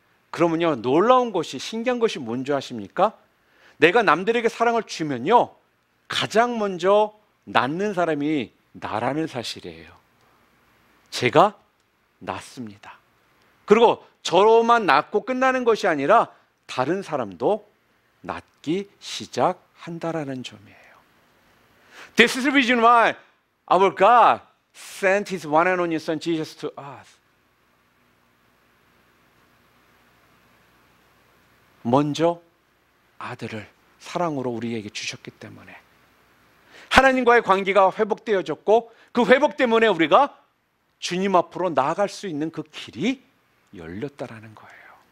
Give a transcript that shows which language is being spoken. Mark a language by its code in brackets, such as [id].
[ko] 그러면요, 놀라운 것이, 신기한 것이 뭔지 아십니까? 내가 남들에게 사랑을 주면요, 가장 먼저 낫는 사람이 나라는 사실이에요. 제가 낫습니다. 그리고 저로만 낫고 끝나는 것이 아니라 다른 사람도 낫기 시작한다라는 점이에요. [en] This is the reason why our God sent His one and only Son Jesus to us. [ko] 먼저 아들을 사랑으로 우리에게 주셨기 때문에 하나님과의 관계가 회복되어졌고 그 회복 때문에 우리가 주님 앞으로 나아갈 수 있는 그 길이 열렸다라는 거예요.